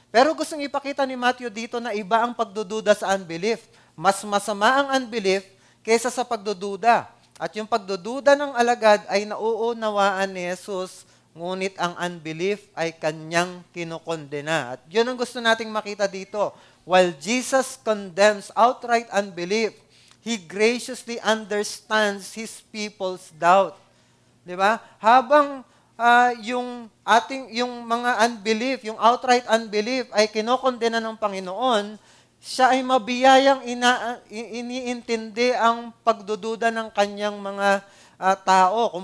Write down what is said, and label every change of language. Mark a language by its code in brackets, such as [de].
[tl] Pero gustong ipakita ni Matthew dito na iba ang pagdududa sa unbelief. Mas masama ang unbelief kaysa sa pagdududa. At yung pagdududa ng alagad ay nauunawaan ni Jesus, ngunit ang unbelief ay kanyang kinokondena. At yun ang gusto nating makita dito. [en] While Jesus condemns outright unbelief, He graciously understands His people's doubt. [tl] Di ba? Habang yung mga unbelief, yung outright unbelief ay kinokondena ng Panginoon, siya ay mabiyayang iniintindi ang pagdududa ng kanyang mga tao.